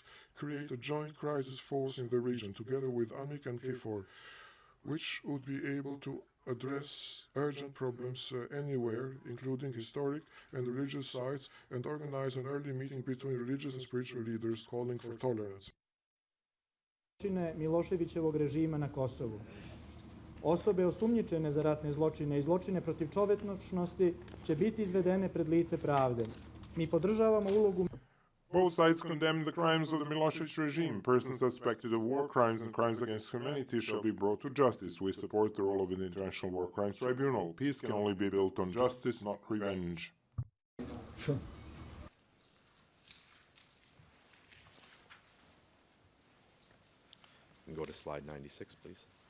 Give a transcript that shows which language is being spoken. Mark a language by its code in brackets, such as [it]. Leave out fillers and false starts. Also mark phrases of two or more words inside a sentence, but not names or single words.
[en] Create a joint crisis force in the region, together with UNMIK and KFOR, which would be able to address urgent problems anywhere, including historic and religious sites, and organize an early meeting between religious and spiritual leaders calling for tolerance. [bs] Miloševićevog režima na Kosovu. Osobe osumnjičene za ratne zločine i zločine protiv čovječnosti će biti izvedene pred lice pravde. Mi podržavamo ulogu... [en] Both sides condemned the crimes of the Milosevic regime. Persons suspected of war crimes and crimes against humanity shall be brought to justice. We support the role of the International War Crimes Tribunal. Peace can only be built on justice, not revenge. Sure. And go to slide 96, please.